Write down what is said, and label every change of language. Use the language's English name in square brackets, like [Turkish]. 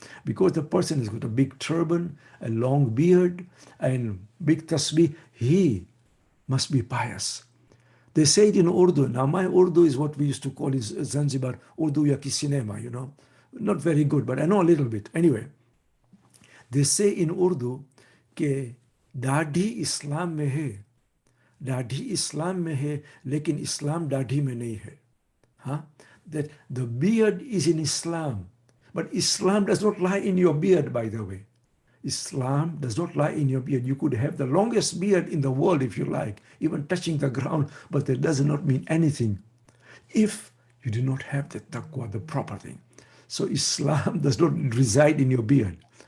[English] Because the person has got a big turban, a long beard, and big tasbih, he must be pious. They say it in Urdu. Now, my Urdu is what we used to call in Zanzibar, Urdu ya ki cinema, you know. Not very good, but I know a little bit. Anyway, they say in Urdu, [Hindi] ke दाढ़ी इस्लाम में है, दाढ़ी इस्लाम में है, लेकिन इस्लाम दाढ़ी में नहीं है. [English] Huh? That the beard is in Islam, but Islam does not lie in your beard, by the way. Islam does not lie in your beard. You could have the longest beard in the world if you like, even touching the ground, but that does not mean anything if you do not have the taqwa, the proper thing. So Islam does not reside in your beard.